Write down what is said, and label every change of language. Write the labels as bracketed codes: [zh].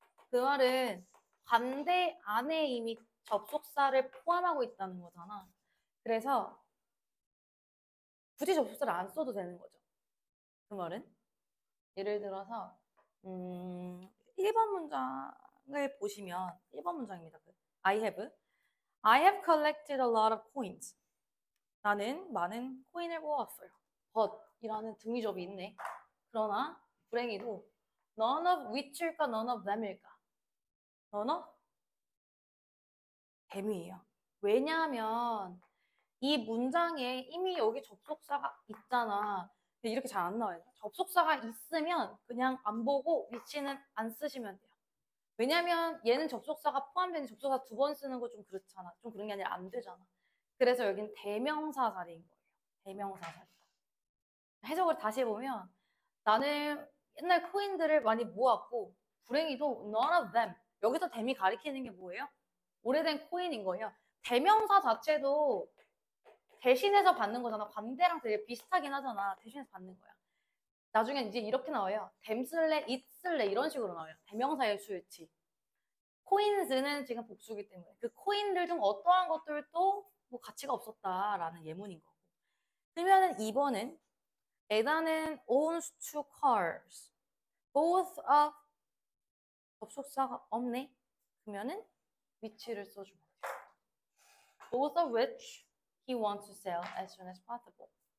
[ko] 그 말은 관대 안에 이미 접속사를 포함하고 있다는 거잖아. 그래서 굳이 접속사를 안 써도 되는 거죠. 그 말은 예를 들어서 1번 문장을 보시면 1번 문장입니다. [en] I have collected a lot of coins. [ko] 나는 많은 코인을 모아왔어요. But 이라는 등위접이 있네. 그러나 불행히도 [en] none of which [ko] 일까 [en] none of them [ko] 일까? [en] none of them [ko] 이에요. 왜냐하면 이 문장에 이미 여기 접속사가 있잖아. 근데 이렇게 잘 안 나와요. 접속사가 있으면 그냥 안 보고 위치는 안 쓰시면 돼요. 왜냐면 얘는 접속사가 포함된 접속사 2번 쓰는 거 좀 그렇잖아. 좀 그런 게 아니라 안 되잖아. 그래서 여긴 대명사 자리인 거예요. 대명사 자리. 해석을 다시 해보면 나는 옛날 코인들을 많이 모았고 불행히도 [en] none of them. [ko] 여기서 them이 가리키는 게 뭐예요? 오래된 코인인 거예요. 대명사 자체도 대신해서 받는 거잖아. 관대랑 되게 비슷하긴 하잖아. 대신해서 받는 거야. 나중에 이제 이렇게 나와요. them 쓸래, it 쓸래 이런 식으로 나와요. 대명사의 수일치. 코인즈는 지금 복수기 때문에 그 코인들 중 어떠한 것들도 뭐 가치가 없었다라는 예문인 거고. 그러면은 2번은 에다는 [en] owns two cars. [ko] both of 접속사가 없네. 그러면은 위치를 써주면 돼요. [en] both of which he wants to sell as soon as possible.